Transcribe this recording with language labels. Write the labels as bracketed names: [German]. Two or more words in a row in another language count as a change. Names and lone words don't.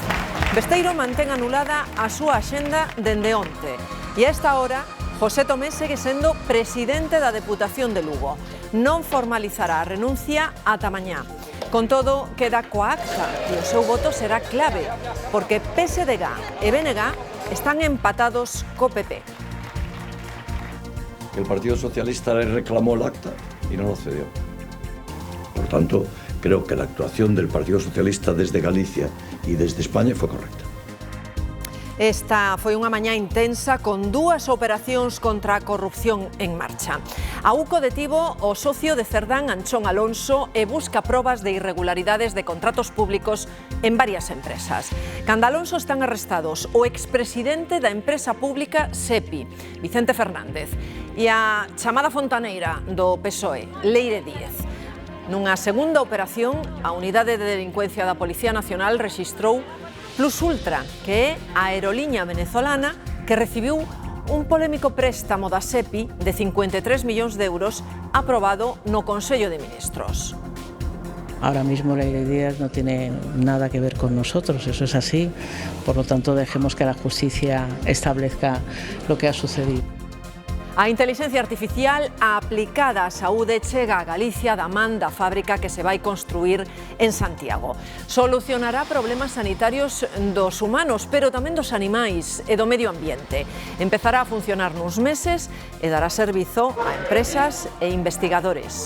[Galician] Besteiro mantén anulada a súa axenda dende onte e a esta hora José Tomé segue sendo presidente da Deputación de Lugo. Non formalizará a renuncia ata mañá. Con todo, queda coa acta e o seu voto será clave, porque PSDG e BNG están empatados co PP. [Spanish] El Partido Socialista le reclamó el acta y no lo cedió. Por tanto, creo que la actuación del Partido Socialista desde Galicia y desde España fue correcta. [Galician] Esta foi unha mañá intensa con dúas operacións contra a corrupción en marcha. A UCO detivo o socio de Cerdán, Anchón Alonso, e busca probas de irregularidades de contratos públicos en varias empresas. Canda Alonso están arrestados o expresidente da empresa pública SEPI, Vicente Fernández, e a chamada fontaneira do PSOE, Leire Díez. Nunha segunda operación, a Unidade de Delincuencia da Policía Nacional rexistrou Plus Ultra, que é a aeroliña venezolana que recibiu un polémico préstamo da SEPI de 53 millóns de euros aprobado no Consello de Ministros. [Spanish] Ahora mismo Leire Díaz no tiene nada que ver con nosotros, eso es así, por lo tanto dejemos que la justicia establezca lo que ha sucedido. [Galician] A intelixencia artificial aplicada á saúde chega a Galicia da man da fábrica que se vai construir en Santiago. Solucionará problemas sanitarios dos humanos, pero tamén dos animais e do medio ambiente. Empezará a funcionar nuns meses e dará servizo a empresas e investigadores.